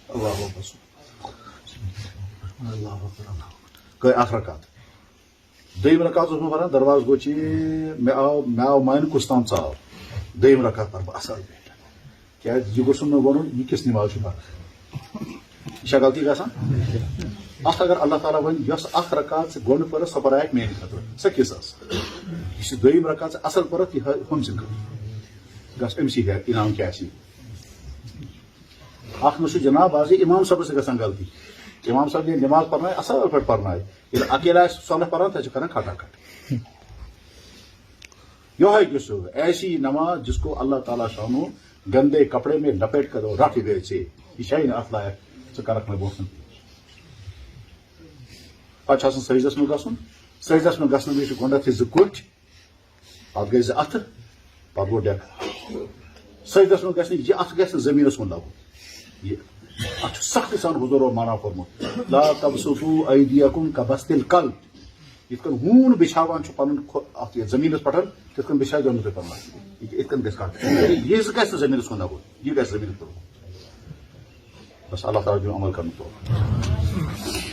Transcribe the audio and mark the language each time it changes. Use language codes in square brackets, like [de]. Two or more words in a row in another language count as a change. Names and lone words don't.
[ks] گٔے اکھ رکعت دوٚیِم رکعت اوسُس بہٕ پران دروازٕ گوٚو چی مےٚ آو مانہِ کُس تام ژاو دوٚیِم رکعت پرٕ بہٕ اصل پٲٹھۍ کیٛازِ یہِ گوٚژھُم نہٕ وَنُن یہِ کِژھ نٮ۪ماز چھُ پران یہِ چھا غلطی گژھان اتھ اگر اللہ تعالیٰ وَنہِ یۄس اکھ رکعت ژٕ گۄڈٕ پٔرٕتھ سۄ پرایکھ میانہِ خٲطرٕ سۄ کِژھ ٲس یہِ چھِ دوٚیِم رکعت ژٕ اصل پٔرٕتھ یہِ ہُمۍ سٕنٛدِ خٲطرٕ گژھ أمسٕے انعام کیٛاہ آسہِ اکھ نہٕ چھُ جناب آز امام صٲبس تہِ گژھان غلطی امام صٲب ییٚلہِ نٮ۪ماز پرنایہِ اصل پٲٹھۍ پرنایہِ ییٚلہِ اکیلا آسہِ صلح پران تتہِ چھِ کران کھٹا کھٹ یہوے گوٚژھ [ur] ایسی نماز جس کو اللہ تعالیٰ شانو گندے کپڑے میں لپیٹ کر رکھ گئے [ks] ژے یہِ چھے نہٕ اتھ لایق ژٕ کرکھ مےٚ برونٛہہ کُن پتہٕ چھُ آسان سجدس منٛز گژھُن سجدس منٛز گژھنہٕ وِزِ چھِ گۄڈنیتھٕے زٕ کُٹھۍ پتہٕ گٔے زٕ اَتھٕ پتہٕ گوٚو ڈٮ۪کہٕ سجدس منٛز گژھِ نہٕ یہِ اَتھٕ گژھِ نہٕ زٔمیٖنس کُن لگُن یہِ اتھ چھُ سختی سان حضوٗرو مانا کوٚرمُت [ar] لا تبسطوا ایدیکم کبسط الکلب [ks] یِتھ کٔنۍ ہوٗن بِچھاوان چھُ پنُن اتھ یتھ زٔمیٖنس پٮ۪ٹھ تِتھ کٔنۍ بِچھٲیزیو نہٕ تُہۍ پنُن یِتھ کٔنۍ گژھِ کَتھ یہِ زٕ گژھِ نہٕ زٔمیٖنس کُن لگُن یہِ گژھِ زٔمیٖنس کُن بس اللہ تعالیٰ دیُن عمل کرنُک توفیٖق